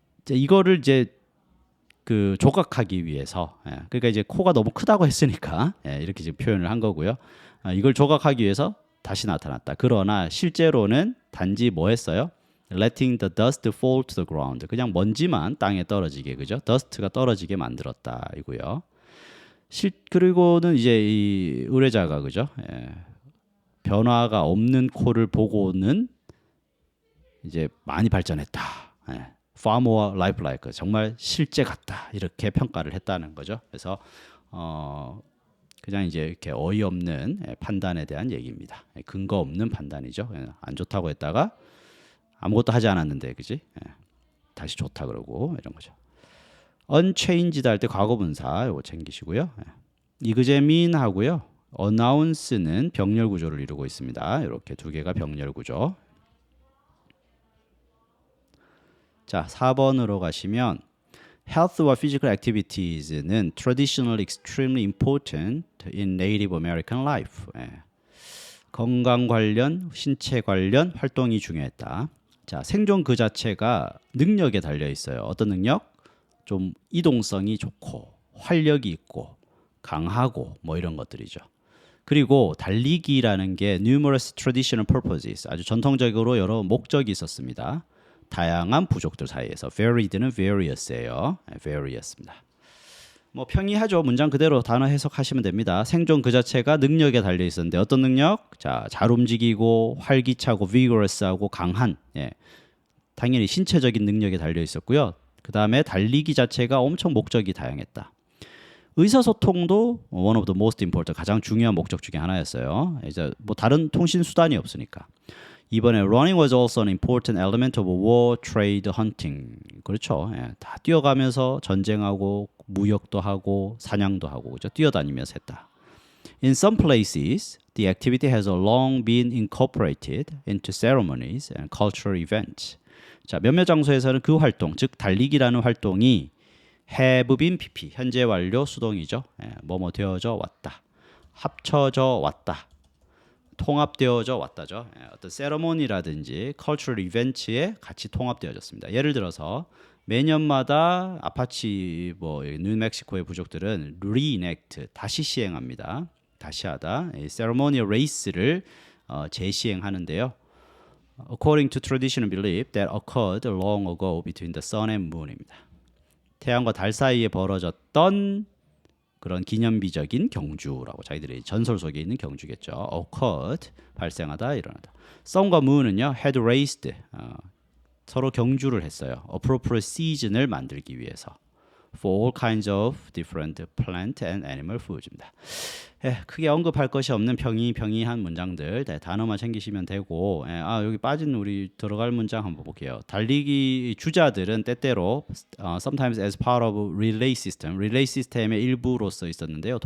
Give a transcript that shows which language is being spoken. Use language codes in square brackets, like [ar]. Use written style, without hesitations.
[ko] 이거를 이제 그 조각하기 위해서 그러니까 이제 코가 너무 크다고 했으니까 이렇게 지금 표현을 한 거고요. 이걸 조각하기 위해서 다시 나타났다. 그러나 실제로는 단지 뭐 했어요? [en] Letting the dust fall to the ground. [ko] 그냥 먼지만 땅에 떨어지게 그죠? dust가 떨어지게 만들었다 이고요. 그리고는 이제 이 의뢰자가 그죠? 변화가 없는 코를 보고는 이제 많이 발전했다. [en] far more lifelike, [ko] 정말 실제 같다 이렇게 평가를 했다는 거죠. 그래서 그냥 이제 이렇게 어이없는 판단에 대한 얘기입니다. 근거 없는 판단이죠. 안 좋다고 했다가 아무것도 하지 않았는데, 그지? 다시 좋다 그러고 이런 거죠. unchanged 할 때 과거분사 이거 챙기시고요. 이그제민 하고요. announce는 병렬 구조를 이루고 있습니다. 이렇게 두 개가 병렬 구조. 자, 4번으로 가시면 [en] health와 physical activities는 traditionally extremely important in Native American life. [ko] 건강 관련, 신체 관련 활동이 중요했다. 자, 생존 그 자체가 능력에 달려 있어요. 어떤 능력? 좀 이동성이 좋고 활력이 있고 강하고 뭐 이런 것들이죠. 그리고 달리기라는 게 [en] numerous traditional purposes, [ko] 아주 전통적으로 여러 목적이 있었습니다. 다양한 부족들 사이에서 varied는 various예요. various입니다. 뭐 평이하죠. 문장 그대로 단어 해석하시면 됩니다. 생존 그 자체가 능력에 달려 있었는데 어떤 능력? 자, 잘 움직이고 활기차고 vigorous하고 강한. 당연히 신체적인 능력에 달려 있었고요. 그 다음에 달리기 자체가 엄청 목적이 다양했다. 의사소통도 [en] one of the most important, [ko] 가장 중요한 목적 중에 하나였어요. 이제 뭐 다른 통신 수단이 없으니까. [en] 이번에 running was also an important element of war, trade, hunting. [ko] 그렇죠. 다 뛰어가면서 전쟁하고 무역도 하고 사냥도 하고 그렇죠. 뛰어다니면서 했다. [en] In some places, the activity has long been incorporated into ceremonies and cultural events. [ko] 자, 몇몇 장소에서는 그 활동, 즉 달리기라는 활동이 have been PP, 현재 완료 수동이죠. 뭐뭐 되어져 왔다. 합쳐져 왔다. 통합되어져 왔다죠. 어떤 세러모니라든지 컬처럴 이벤트에 같이 통합되어졌습니다. 예를 들어서 매년마다 아파치 뉴멕시코의 부족들은 reenact, 다시 시행합니다. 다시 하다. 이 세러모니얼 레이스를 재시행하는데요. [en] According to tradition and belief that occurred long ago between the sun and moon입니다. [ko] 태양과 달 사이에 벌어졌던 그런 기념비적인 경주라고 자기들의 전설 속에 있는 경주겠죠. occurred 발생하다 일어나다. sun과 moon은요 [en] had raised [ko] 서로 경주를 했어요. [en] appropriate season [ko] 을 만들기 위해서. [en] For all kinds of different plant and animal foods입니다. [ko] 크게 언급할 것이 없는 평이한 문장들 단어만 챙기시면 되고 여기 빠진 우리 들어갈 문장 한번 볼게요. 달리기 주자들은 때때로 [en] sometimes as part of relay system, [ko] relay 시스템의 일부로서 있었는데요.